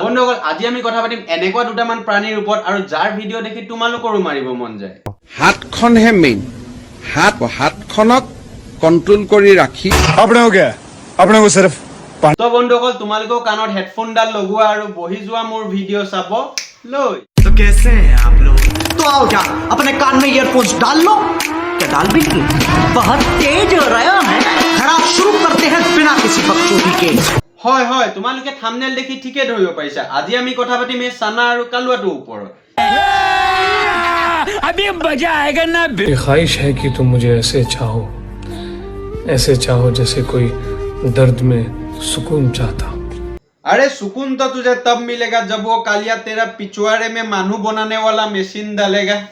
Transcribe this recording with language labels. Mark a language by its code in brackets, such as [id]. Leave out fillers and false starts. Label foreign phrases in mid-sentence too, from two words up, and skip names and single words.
[as] বন্ধুসকল, আজি আমি কথা পাতিম এনেকুৱা দুটামান প্ৰাণীৰ ওপৰত আৰু যাৰ ভিডিঅ' দেখি তোমালোকৰো মাৰিব মন যায়। হাতখনহে মেইন, হাতখনক কন্ট্ৰোল কৰি ৰাখি আপোনাক সিৰ্ফ তো বন্ধুসকল, তোমালোকেও কাণত হেডফোনডাল লগোৱা আৰু বহি যোৱা মোৰ ভিডিঅ' চাব লৈ। [hi] तो कैसे हैं आप लोग? तो आओ क्या अपने कान में ईयरफोन्स डाल लो। क्या डाल भी नहीं? बहुत तेज हो रहा है। खराब शुरू करते हैं बिना किसी बकचोदी के। [as] হয় হয়, তোমালোকে থাম্বনেল দেখি ঠিকে ধৰিব পাৰিছা। আজি আমি কথা পাতিম এই চানা আৰু কালুৱাটোৰ ওপৰত। [hi] अभी मजा आएगा ना। ख्वाहिश है कि तुम मुझे ऐसे चाहो जैसे कोई दर्द में सुकून चाहता। अरे सुकून तो तुझे तब मिलेगा जब वो कालिया तेरा पिछवाड़े में मानू बनाने वाला मशीन डालेगा।